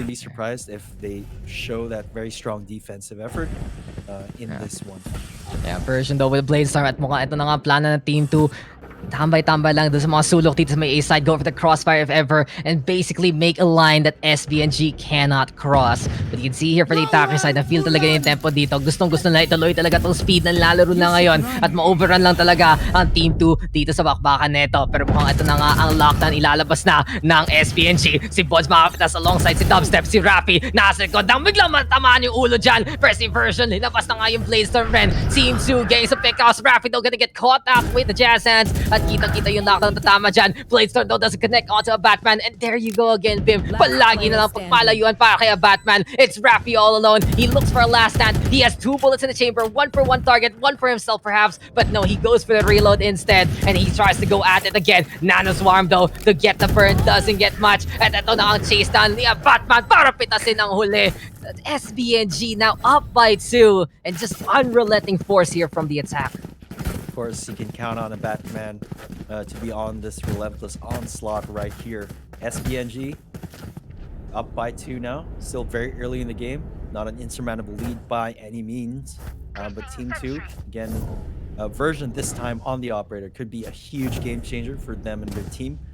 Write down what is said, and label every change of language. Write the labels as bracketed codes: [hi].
[en] Wouldn't be surprised if they show that very strong defensive effort in this one. Yeah, version though with Bladestorm [tl] at mukhang ito na nga ang plano ng Team 2. Tambay-tambay lang doon sa mga sulok dito sa may A side. [en] Go for the crossfire if ever. And basically make a line that SBNG cannot cross. But you can see here for the attacker side, [tl] na feel talaga yung tempo dito. Gustong-gusto na ituloy talaga itong speed ng lalaro na ngayon. At ma-overrun lang talaga ang Team 2 dito sa bakbakan neto. Pero mukhang ito na nga ang lockdown ilalabas na ng SBNG. Si Bods makapitas alongside si Dubstep, si Rafi. Nasa likod nang biglang matamaan yung ulo dyan. [en] First inversion, [tl] linabas na nga yung Bladestorm Ren. [en] Team 2 getting some pick-offs. Rafi though gonna get caught up with the Jazz Hands. [tl] At kitang-kita yung knockdown tatama dyan. [en] Bladestorm though doesn't connect onto a Batman. And there you go again, Bim. [tl] Palagi na lang pagpalayuan para kay Batman. [en] It's Rafi all alone. He looks for a last stand. He has 2 bullets in the chamber. 1 for 1 target. 1 for himself perhaps. But no, he goes for the reload instead. And he tries to go at it again. Nano Swarm though to get the burn. Doesn't get much. [tl] At ito na ang chase down ni Batman para pitasin ang huli. [en] SBNG now up by 2. And just unrelenting force here from the attack. Of course, you can count on a Batman to be on this relentless onslaught right here. SBNG up by 2 now. Still very early in the game. Not an insurmountable lead by any means. But Team 2, again, version this time on the operator could be a huge game changer for them and their team.